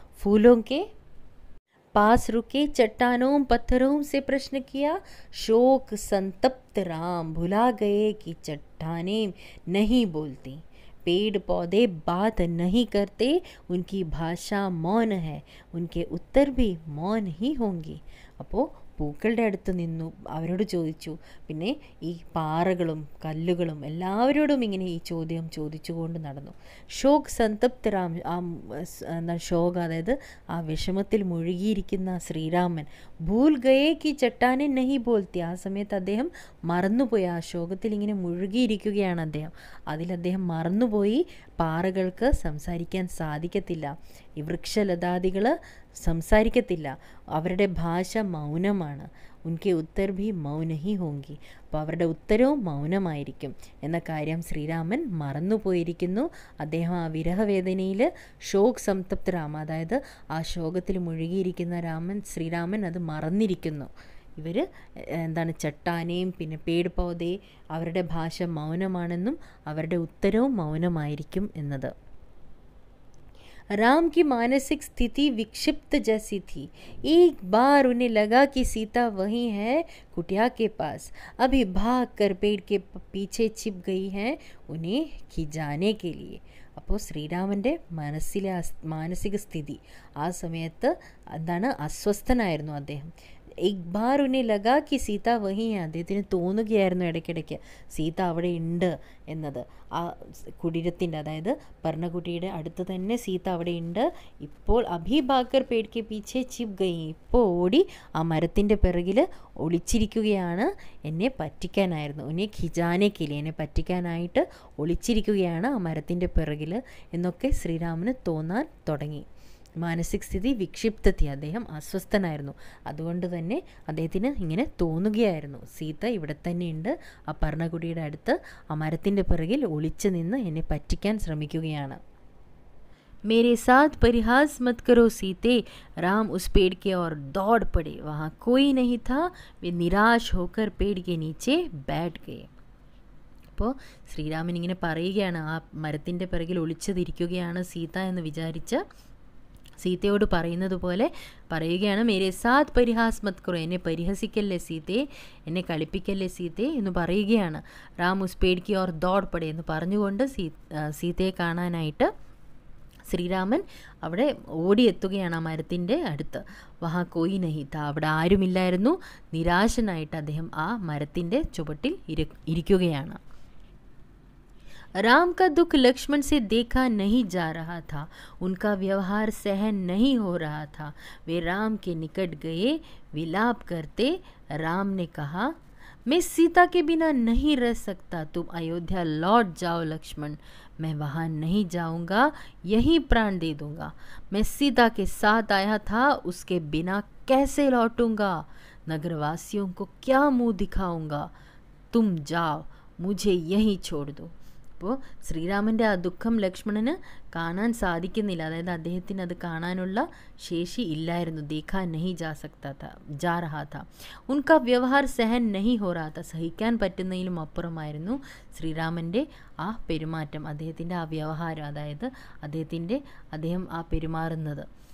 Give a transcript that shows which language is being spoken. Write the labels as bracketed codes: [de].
[hi] ഫൂലോं के पास रुके चट्टानों पत्थरों से प्रश्न किया, शोक संतप्त राम भुला गए कि चट्टानें नहीं बोलती. पेड़ पौधे बात नहीं करते, उनकी भाषा मौन है, उनके उत्तर भी मौन ही होंगे. [ml] അപ്പോൾ പൂക്കളുടെ അടുത്ത് നിന്നു, അവരോട് ചോദിച്ചു. പിന്നെ ഈ പാറകളും കല്ലുകളും എല്ലാവരോടും ഇങ്ങനെ ഈ ചോദ്യം ചോദിച്ചുകൊണ്ട് നടന്നു. [hi] ഷോക് സന്തപ്ത് രാം, [ml] ഷോക് അതായത് ആ വിഷമത്തിൽ മുഴുകിയിരിക്കുന്ന ശ്രീരാമൻ. [hi] ഭൂൽ ഗയേ കി ചട്ടാനെ നഹി ബോൽത്തി, [ml] ആ സമയത്ത് അദ്ദേഹം മറന്നുപോയി, ആ ശോകത്തിൽ ഇങ്ങനെ മുഴുകിയിരിക്കുകയാണ് അദ്ദേഹം. അദ്ദേഹം മറന്നുപോയി പാറകൾക്ക് സംസാരിക്കാൻ സാധിക്കത്തില്ല, ഈ വൃക്ഷലതാദികൾ സംസാരിക്കത്തില്ല, അവരുടെ ഭാഷ മൗനമാണ്. [hi] ഉൻകെ ഉത്തർ ഭി മൗന ഹി ഹോങ്കി, [ml] അപ്പോൾ അവരുടെ ഉത്തരവും മൗനമായിരിക്കും എന്ന കാര്യം ശ്രീരാമൻ മറന്നുപോയിരിക്കുന്നു. അദ്ദേഹം ആ വിരഹവേദനയിൽ [hi] ഷോക് സംതപ്ത രാമ, [ml] അതായത് ആ ശോകത്തിൽ മുഴുകിയിരിക്കുന്ന ശ്രീരാമൻ അത് മറന്നിരിക്കുന്നു. ഇവർ ചട്ടാനയും പിന്നെ പേട് പൗധേ അവരുടെ ഭാഷ മൗനമാണെന്നും അവരുടെ ഉത്തരവും മൗനമായിരിക്കും എന്നത്. [hi] राम की मानसिक स्थिति विक्षिप्त जैसी थी. एक बार उन्हें लगा कि सीता वहीं है, कुटिया के पास. अभी भाग कर पेड़ के पीछे छिप गई है उन्हें खिजाने के लिए. [ml] അപ്പോൾ ശ്രീരാമൻ്റെ മനസ്സിലെ മാനസിക സ്ഥിതി ആ സമയത്ത് അസ്വസ്ഥനായിരുന്നു അദ്ദേഹം. [hi] एक बार उन्हें लगा कि सीता वहीं है, [ml] അദ്ദേഹത്തിന് തോന്നുകയായിരുന്നു ഇടയ്ക്കിടയ്ക്ക് സീത അവിടെ ഉണ്ട് എന്നത്. ആ കുടീരത്തിൻ്റെ, അതായത് പർണകുട്ടിയുടെ അടുത്ത് തന്നെ സീത അവിടെ ഉണ്ട്. ഇപ്പോൾ [hi] അഭി ഭാഗർ പേട് കെ പീछे छिप गई, [ml] ഇപ്പോൾ ഓടി ആ മരത്തിൻ്റെ പിറകിൽ ഒളിച്ചിരിക്കുകയാണ്, എന്നെ പറ്റിക്കാനായിരുന്നു. [hi] ഉന്നെ ഖിജാനെ കിലി, [ml] എന്നെ പറ്റിക്കാനായിട്ട് ഒളിച്ചിരിക്കുകയാണ് ആ മരത്തിൻ്റെ പിറകിൽ എന്നൊക്കെ ശ്രീരാമന് തോന്നാൻ തുടങ്ങി. [hi] മാനസിക സ്ഥിതി വിക്ഷിപ്തത്തി, [ml] അദ്ദേഹം അസ്വസ്ഥനായിരുന്നു. അതുകൊണ്ട് തന്നെ അദ്ദേഹത്തിന് ഇങ്ങനെ തോന്നുകയായിരുന്നു, സീത ഇവിടെ തന്നെയുണ്ട്, ആ പർണകുടിയുടെ അടുത്ത് ആ മരത്തിൻ്റെ പിറകിൽ ഒളിച്ചു നിന്ന് എന്നെ പറ്റിക്കാൻ ശ്രമിക്കുകയാണ്. [hi] मेरे साथ परिहास मत करो सीते, राम उस पेड़ के ओर दौड़ पड़े. वहाँ कोई नहीं था. वे निराश होकर पेड़ के नीचे बैठ गए. [ml] അപ്പോൾ ശ്രീരാമൻ ഇങ്ങനെ പറയുകയാണ്, ആ മരത്തിൻ്റെ പിറകിൽ ഒളിച്ചതിരിക്കുകയാണ് സീത എന്ന് വിചാരിച്ച് സീതയോട് പറയുന്നത് പോലെ പറയുകയാണ്. [hi] മേരെ സാത്ത് പരിഹാസ് മത് കറോ, [ml] എന്നെ പരിഹസിക്കല്ലേ സീതയെ, എന്നെ കളിപ്പിക്കല്ലേ സീതയെ എന്ന് പറയുകയാണ്. [hi] രാം ഉസ് പേട് കി ഓർ ദൗഡ് പടേ [ml] എന്ന് പറഞ്ഞുകൊണ്ട് സീതയെ കാണാനായിട്ട് ശ്രീരാമൻ അവിടെ ഓടിയെത്തുകയാണ് ആ മരത്തിൻ്റെ അടുത്ത്. [hi] വഹാ കോയി നഹി താ, [ml] അവിടെ ആരുമില്ലായിരുന്നു. നിരാശനായിട്ട് അദ്ദേഹം ആ മരത്തിൻ്റെ ചുവട്ടിൽ ഇരിക്കുകയാണ്. [hi] राम का दुख लक्ष्मण से देखा नहीं जा रहा था, उनका व्यवहार सहन नहीं हो रहा था। वे राम के निकट गए, विलाप करते राम ने कहा, मैं सीता के बिना नहीं रह सकता, तुम अयोध्या लौट जाओ लक्ष्मण। मैं वहाँ नहीं जाऊँगा, यहीं प्राण दे दूँगा। मैं सीता के साथ आया था, उसके बिना कैसे लौटूंगा? नगरवासियों को क्या मुंह दिखाऊंगा? तुम जाओ, मुझे यहीं छोड़ दो. [ml] അപ്പോൾ ശ്രീരാമൻ്റെ ആ ദുഃഖം ലക്ഷ്മണന് കാണാൻ സാധിക്കുന്നില്ല. അതായത് അദ്ദേഹത്തിന് അത് കാണാനുള്ള ശേഷി ഇല്ലായിരുന്നു. [hi] ദേഖാൻ നഹി ജാ രഹാ താ. ഉൻകാ വ്യവഹാർ സഹൻ നഹി ഹോ രഹാ താ. [ml] സഹിക്കാൻ പറ്റുന്നതിലും അപ്പുറമായിരുന്നു ശ്രീരാമൻ്റെ ആ പെരുമാറ്റം, അദ്ദേഹത്തിൻ്റെ ആ വ്യവഹാരം, അതായത് അദ്ദേഹം ആ പെരുമാറുന്നത്.